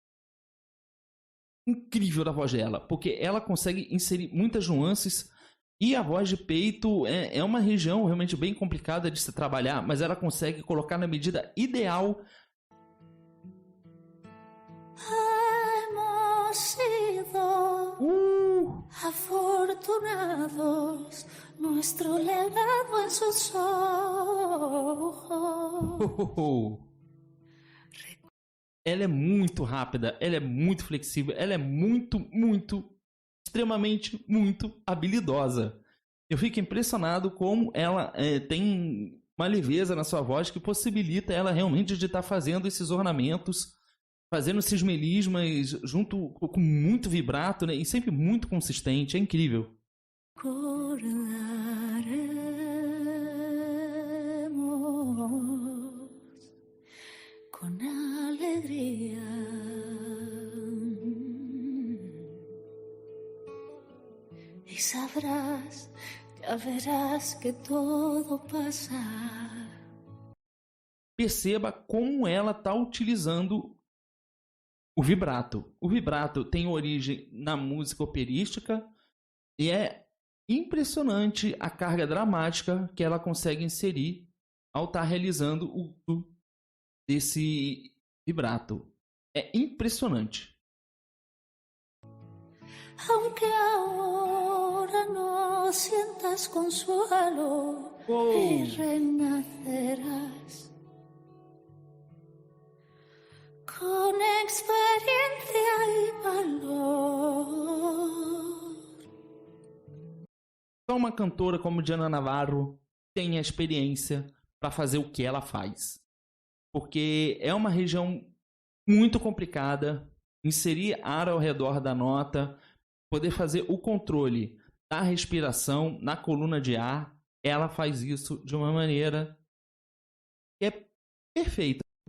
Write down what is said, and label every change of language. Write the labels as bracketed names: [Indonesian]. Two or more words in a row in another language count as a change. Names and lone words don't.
[Portuguese] incrível da voz dela, porque ela consegue inserir muitas nuances, e a voz de peito é uma região realmente bem complicada de se trabalhar, mas ela consegue colocar na medida ideal. [Spanish] Hemos sido afortunados, nuestro legado en sus ojos. [Portuguese] Ela é muito rápida, ela é muito flexível, ela é extremamente muito habilidosa. Eu fico impressionado como ela tem uma leveza na sua voz que possibilita ela realmente de estar fazendo esses ornamentos, fazendo esses melismas junto com muito vibrato, né? E sempre muito consistente, é incrível. [Spanish] Con alegría y sabrás, ya verás que todo pasa. [Portuguese] Perceba como ela está utilizando o vibrato. O vibrato tem origem na música operística e é impressionante a carga dramática que ela consegue inserir ao estar realizando o uso desse vibrato. É impressionante. [Spanish] Aunque ahora no sientas consuelo y renacerás con experiencia y valor. [Portuguese] Só uma cantora como Diana Navarro tem a experiência para fazer o que ela faz. Porque é uma região muito complicada, inserir ar ao redor da nota, poder fazer o controle da respiração na coluna de ar, ela faz isso de uma maneira que é perfeita.